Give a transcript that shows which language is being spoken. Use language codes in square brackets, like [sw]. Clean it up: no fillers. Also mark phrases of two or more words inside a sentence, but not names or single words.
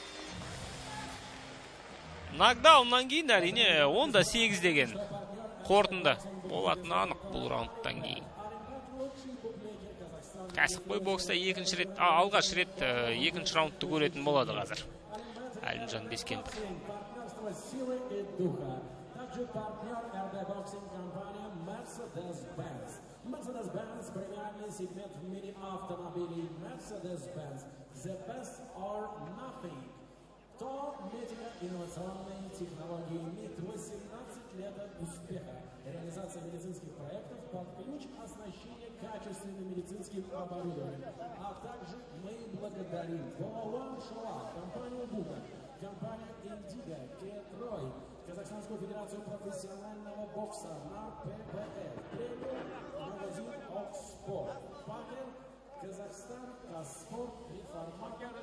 [kk] Нокдауннан кейін әрине 10-8 деген қорытынды болатын анық бұл раундтан кейін. Кәсіпқой бокста алғаш рет екінші раундты көретін болады қазір. Әлімжан Бескемпір. [ru] Mercedes-Benz премиальный сегмент в мире автомобилей Mercedes-Benz. [en] The best or nothing. [ru] То медико-инновационные технологии имеет 18 лет успеха. Реализация медицинских проектов под ключ оснащения качественным медицинским оборудованием. А также мы благодарим Полован Шоа, компанию Бука, компанию Индиго, Кетрой, Казахстанскую федерацию профессионального бокса на ПБР, премиум магазин Окспорт, Пакер, Казахстан, Каспорт, Реформат,